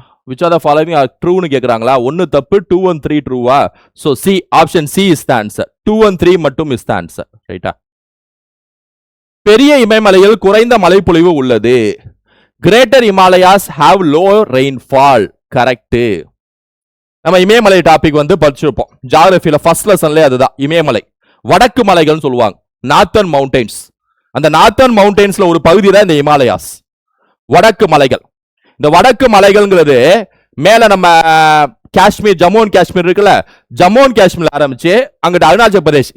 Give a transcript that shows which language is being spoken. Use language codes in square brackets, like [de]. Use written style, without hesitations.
[en] which are the following are true [ta] னு கேக்குறாங்களா? 1 தப்பு, [en] 2 and 3 ட்ரூவா? so C, option C is the answer. 2 and 3 மட்டும் is the answer. [ta] ரைட்டா? பெரிய இமயமலையில் குறைந்த மழைப்பொழிவு உள்ளது. [en] Greater Himalayas have low rainfall. [ta] Correct. நம்ம இமயமலை டாபிக் வந்து படிச்சிருப்போம் ஜியோகிராஃபில, ஃபர்ஸ்ட் லெசன்ல. அதுதான் இமயமலை, வடக்கு மலைகள்னு சொல்லுவாங்க, நார்த்தர்ன் மவுண்டன்ஸ். அந்த நார்த்தர்ன் மவுண்டன்ஸ்ல ஒரு பகுதி தான் இந்த இமாலயாஸ், வடக்கு மலைகள். இந்த வடக்கு மலைகள்ங்கிறது மேல நம்ம காஷ்மீர், ஜம்மு அண்ட் காஷ்மீர் இருக்குல்ல, ஜம்மு அண்ட் காஷ்மீர்ல ஆரம்பிச்சு அங்கிட்ட அருணாச்சல் பிரதேஷ்.